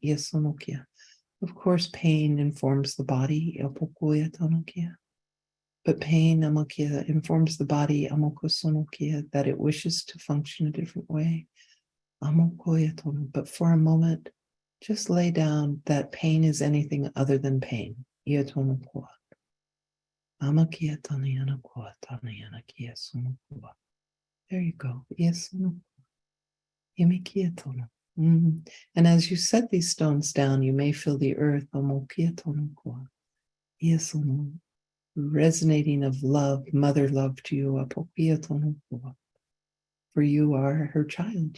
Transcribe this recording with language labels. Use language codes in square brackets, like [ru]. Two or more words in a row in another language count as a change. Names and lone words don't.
[en] Of course, pain informs the body. But pain, amokia, informs the body, amokosonokia, that it wishes to function a different way. Amokoyatono. But for a moment, just lay down that pain is anything other than pain. Iatonokoa. Amakia tanayanakoa, tanayanakia sonokoa. There you go. Iasonokoa. Imikiatono. And as you set these stones down, you may feel the earth, amokiatonokoa. Iasono. Resonating of love, mother love to you. For you are her child.